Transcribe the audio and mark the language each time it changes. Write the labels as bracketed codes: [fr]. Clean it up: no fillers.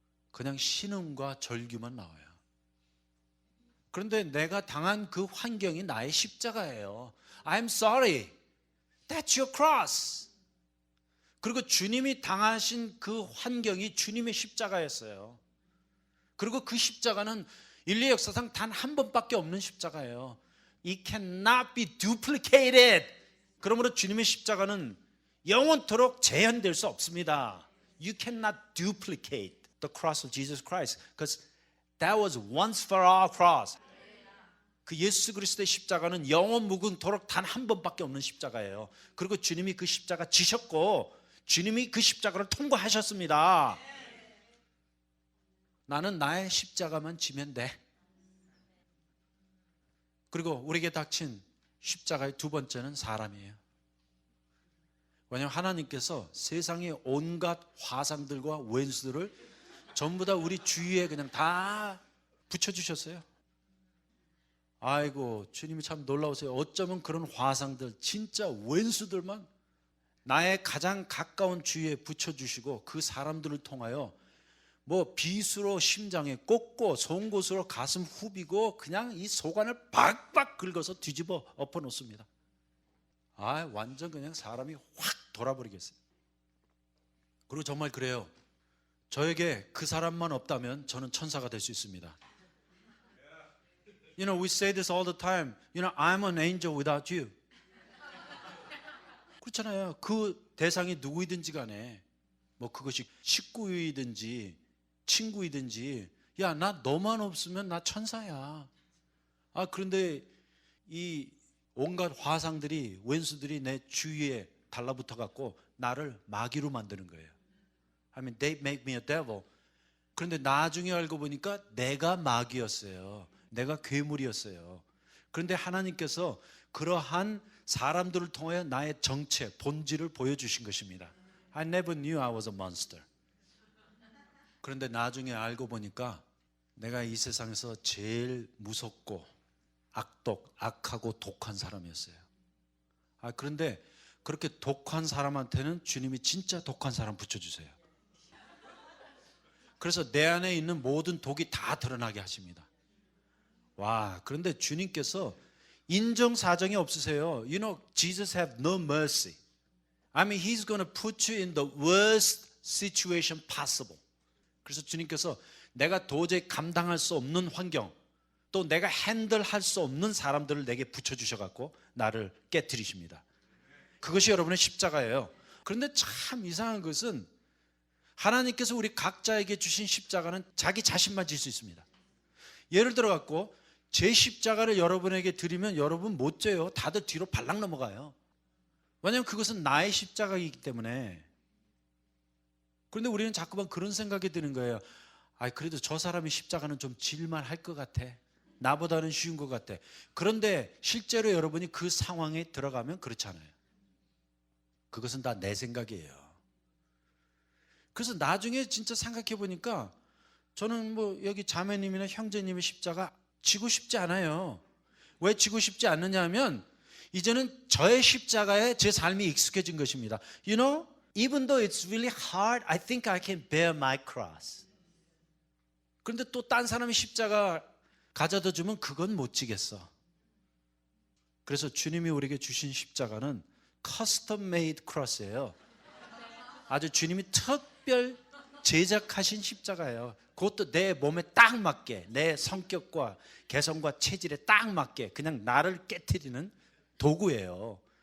[ko] 그냥 신음과 절규만 나와요. 그런데 내가 당한 그 환경이 나의 십자가예요. [en] I'm sorry. That's your cross. [ko] 그리고 주님이 당하신 그 환경이 주님의 십자가였어요. 그리고 그 십자가는 인류 역사상 단 한 번밖에 없는 십자가예요. [en] It cannot be duplicated. [ko] 그러므로 주님의 십자가는 영원토록 재현될 수 없습니다. [en] You cannot duplicate the cross of Jesus Christ because that was once for all cross. [ko] 그 예수 그리스도의 십자가는 영원 무궁토록 단 한 번밖에 없는 십자가예요. 그리고 주님이 그 십자가 지셨고 주님이 그 십자가를 통과하셨습니다. 나는 나의 십자가만 지면 돼. 그리고 우리에게 닥친 십자가의 두 번째는 사람이에요. 왜냐하면 하나님께서 세상의 온갖 화상들과 원수들을 전부 다 우리 주위에 그냥 다 붙여주셨어요. 아이고 주님이 참 놀라우세요. 어쩌면 그런 화상들, 진짜 원수들만 나의 가장 가까운 주위에 붙여주시고 그 사람들을 통하여 비수로 심장에 꽂고 송곳으로 가슴 후비고 그냥 이 속안을 박박 긁어서 뒤집어 엎어 놓습니다. 완전 그냥 사람이 확 돌아버리겠어요. 그리고 정말 그래요. 저에게 그 사람만 없다면 저는 천사가 될 수 있습니다. [en] You know, we say this all the time. You know, I'm an angel without you. [ko] 그렇잖아요. 그 대상이 누구이든지 간에 뭐 그것이 식구이든지 친구이든지 야, 나 너만 없으면 나 천사야. 아, 그런데 이 온갖 화상들이 원수들이 내 주위에 달라붙어 갖고 나를 마귀로 만드는 거예요. [en] I mean, they make me a devil. [ko] 그런데 나중에 알고 보니까 내가 마귀였어요. 내가 괴물이었어요. 그런데 하나님께서 그러한 사람들을 통해 나의 정체, 본질을 보여주신 것입니다. [en] I never knew I was a monster. [ko] 그런데 나중에 알고 보니까 내가 이 세상에서 제일 무섭고 악하고 독한 사람이었어요. 아, 그런데 그렇게 독한 사람한테는 주님이 진짜 독한 사람 붙여주세요. 그래서 내 안에 있는 모든 독이 다 드러나게 하십니다. 와, 그런데 주님께서 인정사정이 없으세요. [en] You know, Jesus have no mercy. I mean, He's going to put you in the worst situation possible. [ko] 그래서 주님께서 내가 도저히 감당할 수 없는 환경, 또 내가 핸들할 수 없는 사람들을 내게 붙여주셔갖고 나를 깨뜨리십니다. 그것이 여러분의 십자가예요. 그런데 참 이상한 것은 하나님께서 우리 각자에게 주신 십자가는 자기 자신만 질 수 있습니다. 예를 들어 갖고 제 십자가를 여러분에게 드리면 여러분 못 져요. 다들 뒤로 발락 넘어가요. 왜냐하면 그것은 나의 십자가이기 때문에. 그런데 우리는 자꾸만 그런 생각이 드는 거예요. 아, 그래도 저 사람의 십자가는 좀 질만 할 것 같아. 나보다는 쉬운 것 같아. 그런데 실제로 여러분이 그 상황에 들어가면 그렇잖아요. 그것은 다 내 생각이에요. 그래서 나중에 진짜 생각해 보니까 저는 뭐 여기 자매님이나 형제님의 십자가 지고 싶지 않아요. 왜 지고 싶지 않느냐 하면 이제는 저의 십자가에 제 삶이 익숙해진 것입니다. [en] You know, even though it's really hard, I think I can bear my cross. [ko] 그런데 또 딴 사람의 십자가 가져다 주면 그건 못 지겠어. 그래서 주님이 우리에게 주신 십자가는 커스텀 메이드 크로스예요. 아주 주님이 특별 제작하신 십자가예요. 그것도 내 몸에 딱 맞게, 내 성격과 개성과 체질에 딱 맞게 그냥 나를 깨트리는 도구예요.